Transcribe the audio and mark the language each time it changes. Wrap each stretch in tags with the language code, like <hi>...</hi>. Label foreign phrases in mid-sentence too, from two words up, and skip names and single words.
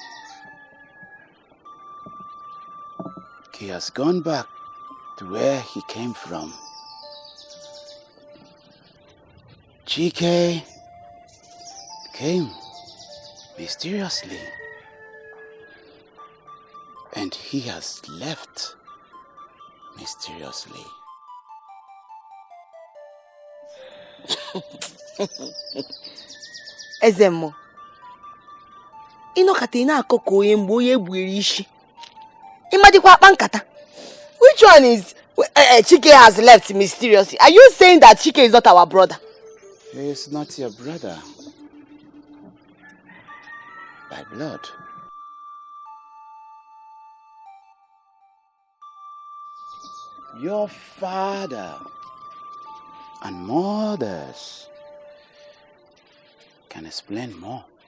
<en>He has gone back to where he came from. Chike came mysteriously, and he has left mysteriously.</en> <ig>Ezemo, inokata ina akoko oye mgbe oye egbuere ishi. Imadikwa akpa nkata.</ig> <en>Which one is Chike has left mysteriously? Are you saying that Chike is not our brother? He is not your brother by blood. Your father and mothers can explain more.</en>